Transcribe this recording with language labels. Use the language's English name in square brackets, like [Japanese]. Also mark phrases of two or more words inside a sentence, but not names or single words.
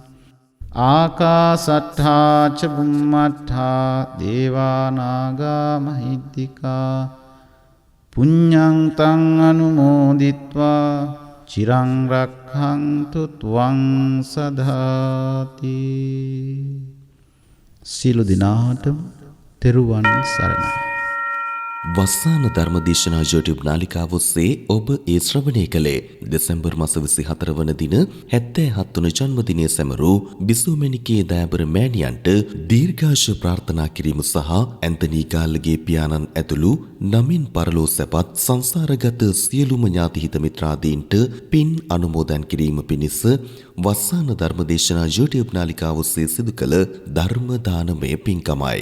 [Pali] ආකාසට්ඨා ච බුම්මට්ඨා දේවානාගා මහිද්దికා පුඤ්ඤං තං අනුමෝදිත්වා චිරං රක්ඛන්තු ත්වං සදාති. [Sinhala] සියලු දිනාටම තෙරුවන් සරණයි. වස්සාන ධර්මදේශනා YouTube නාලිකාව ඔස්සේ ඔබ ඒ ශ්‍රවණය කළේ දෙසැම්බර් මාස 24 වන දින 77 වන ජන්මදිනය සැමරූ බිසෝමැණිකේ දයාබර මෑණියන්ට දීර්ඝාෂ ප්‍රාර්ථනා කිරීම සහ ඇන්තනි ගාල්ලගේ පියාණන් ඇතුළු නමින් පරලෝ සැපත් සංසාරගත සියලුම ඥාතිහිත මිත්‍රාදීන්ට පින් අනුමෝදන් කිරීම පිණිස වස්සාන ධර්මදේශනා YouTube නාලිකාව ඔස්සේ සිදු කළ ධර්ම දානමය පින්කමයි.